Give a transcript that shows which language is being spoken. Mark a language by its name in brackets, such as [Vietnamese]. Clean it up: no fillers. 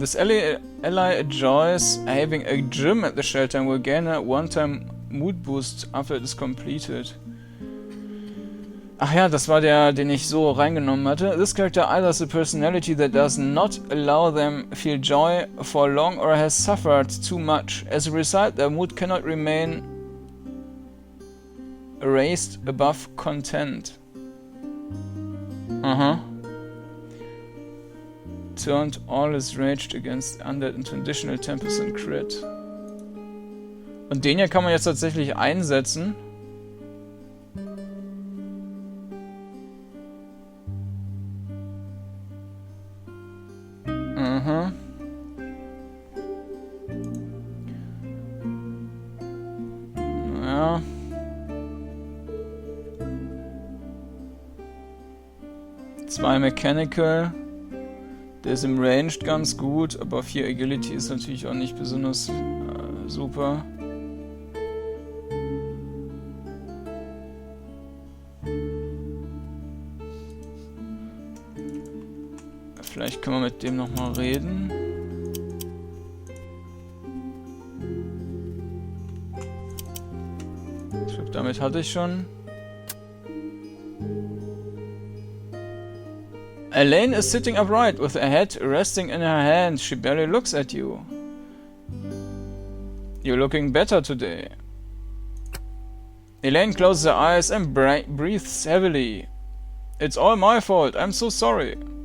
[English] This ally enjoys having a gym at the shelter and will gain a one-time mood boost after it is completed. [German] Ach ja, das war der, den ich so reingenommen hatte. [English] This character either has a personality that does not allow them feel joy for long or has suffered too much. As a result, their mood cannot remain raised above content. Turned all his rage against undead into additional 10% crit. [German] Und den hier kann man jetzt tatsächlich einsetzen. Naja. Zwei Mechanical. Der ist im Ranged ganz gut, aber 4 Agility ist natürlich auch nicht besonders super. Vielleicht können wir mit dem nochmal reden. Ich glaube, damit hatte ich schon. [English] Elaine is sitting upright with her head resting in her hand. She barely looks at you. You're looking better today. Elaine closes her eyes and breathes heavily. It's all my fault. I'm so sorry.